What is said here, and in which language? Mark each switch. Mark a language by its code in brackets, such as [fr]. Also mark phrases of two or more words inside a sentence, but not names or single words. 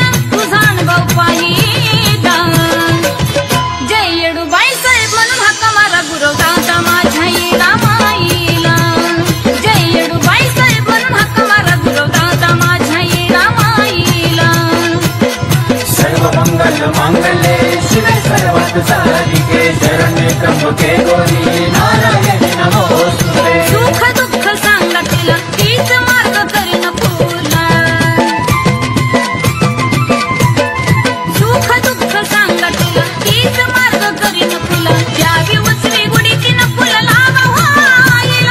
[mr] तुझा अनुभव पाहिला. जय येडूबाई साहेब म्हणून हाक मारा गुरुदादा माझ्या इरामाईला. जय येडूबाई साहेब म्हणून हाक मारा गुरुदादा माझ्या इरामाईला. [sa] सर्व मंगल मांगल्ये शिवे सर्वात साधिके शरण्ये त्र्यंबके गौरी नारायणी नमोस्तुते. [mr] सुख दुःख सांगा तिला तीच मार्ग करीन फुला. सुख दुःख सांगा तिला तीच मार्ग करीन फुला. द्यावी उचली गुढी तिनं फुल लावा व्हायला.